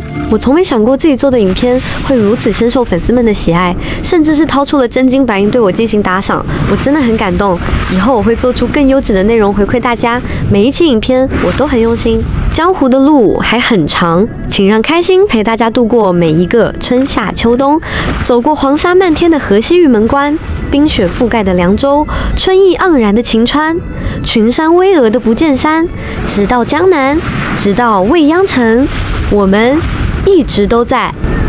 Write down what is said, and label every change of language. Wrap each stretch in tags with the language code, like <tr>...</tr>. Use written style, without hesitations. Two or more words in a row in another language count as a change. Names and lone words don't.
<zh>我從沒想過自己做的影片會如此深受粉絲們的喜愛，甚至是掏出了真金白銀對我進行打賞，我真的很感動。以後我會做出更優質的內容回饋大家，每一期影片我都很用心。江湖的路還很長，請讓開心陪大家度過每一個春夏秋冬，走過黃沙漫天的河西玉門關，冰雪覆蓋的涼州，春意盎然的晴川，群山巍峨的不見山，直到江南，直到未央城，我們一直都在。</zh>